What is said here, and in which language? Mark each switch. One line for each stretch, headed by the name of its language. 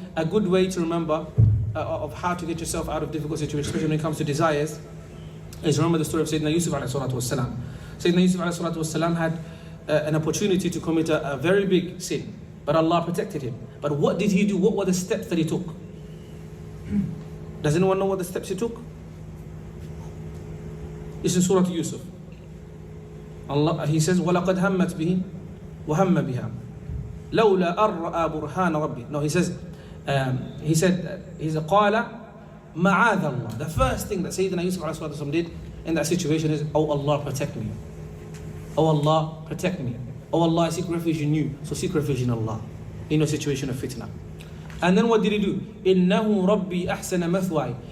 English: A good way to remember of how to get yourself out of difficult situations, especially when it comes to desires, is remember the story of Sayyidina Yusuf alayhi salatu wasalam. Sayyidina Yusuf alayhi salatu wasalam had an opportunity to commit a very big sin, but Allah protected him. But what did he do? What were the steps that he took? Does anyone know what the steps he took? It's in Surah Yusuf. Allah, he says,
Arabic: وَلَقَدْ هَمَّتْ بِهِ وَهَمَّ بِهَا لَوْلَا أَرَّأَى بُرْهَانَ رَبِّي.
English: No, he said,
Arabic: قَالَ مَعَاذَ اللَّهِ.
English: The first thing that Sayyidina Yusuf alayhi salatu wasalam did in that situation is, oh Allah, protect me. Oh Allah, protect me. Oh Allah, I seek refuge in you. So seek refuge in Allah in a situation of fitna. And then what did he do?
Arabic: إِنَّهُ رَبِّي أَحْسَنَ مَثْوَاي.